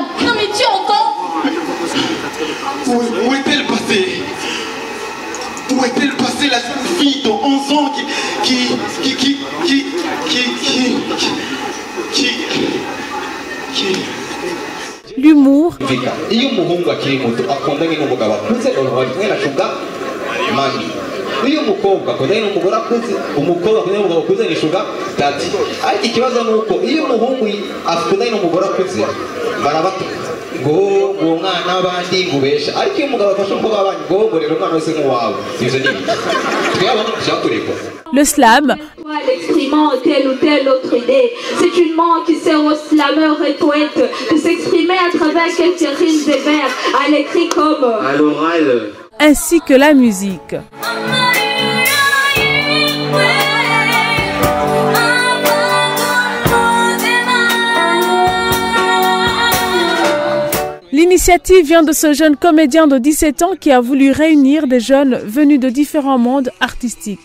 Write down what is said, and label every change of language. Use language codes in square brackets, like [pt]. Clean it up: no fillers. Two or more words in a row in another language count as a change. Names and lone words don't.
[fr] Non mais tu entends? Où est-elle passée? Où est-elle passée la jeune fille de 11 ans qui l'humour, [rn] uyu mukobwa akundanye n'umugore akuze umukobwa akundanye n'umugabo akuze ni shuga dati ariko ikibazo ni uko iyo umuhungu akundanye n'umugore akuze barabata ngo uwo mwana w'abandi ngubesha ariko iyo umugabo afashe umukobwa w'abandi ngo rero umwana wese nk'uwawe ivyo ni twebwe byakurekwa. [fr] Le slam, L'exprimant telle ou telle autre idée. C'est une main qui sert aux slameurs et poètes de s'exprimer à travers quelques rimes et vers, à l'écrit comme À l'oral. ainsi que la musique. L'initiative vient de ce jeune comédien de 17 ans qui a voulu réunir des jeunes venus de différents mondes artistiques.